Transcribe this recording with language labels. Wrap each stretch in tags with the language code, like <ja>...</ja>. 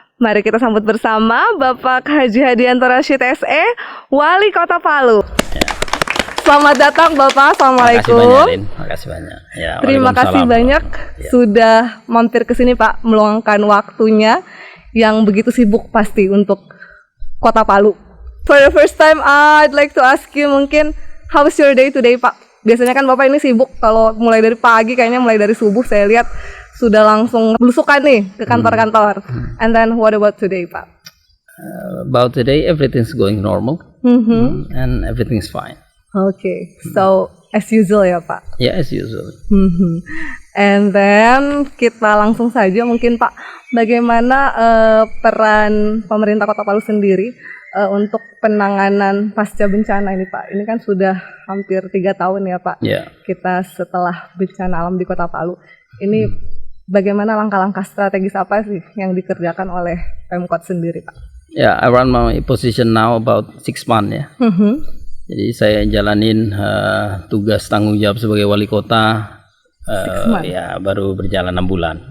<id>Mari kita sambut bersama Bapak Haji Hadianto Rashid SE, Wali Kota Palu. Selamat datang Bapak, Assalamualaikum. Terima kasih banyak. Ya, terima kasih banyak sudah mampir ke sini Pak, meluangkan waktunya yang begitu sibuk pasti untuk Kota Palu.</id> <en>For the first time, I'd like to ask you</en> <id>mungkin</id> <en>how was your day today Pak?</en> <id>Biasanya kan Bapak ini sibuk kalau mulai dari pagi, kayaknya mulai dari subuh saya lihat sudah langsung belusukan nih ke kantor-kantor.</id> <en>And then what about today Pak? About today, everything's going normal and everything's fine. Okay, so as usual ya Pak? Ya, as usual. And then</en> <id>kita langsung saja mungkin Pak, bagaimana peran pemerintah Kota Palu sendiri untuk penanganan pasca bencana ini Pak? Ini kan sudah hampir 3 tahun ya Pak, kita setelah bencana alam di Kota Palu. Ini bagaimana langkah-langkah strategis apa sih yang dikerjakan oleh Pemkot sendiri Pak?</id> <en>Ya, around my position now about 6 months ya.</en> <id>Jadi saya jalanin tugas tanggung jawab sebagai wali kota ya baru berjalan 6 bulan.</id>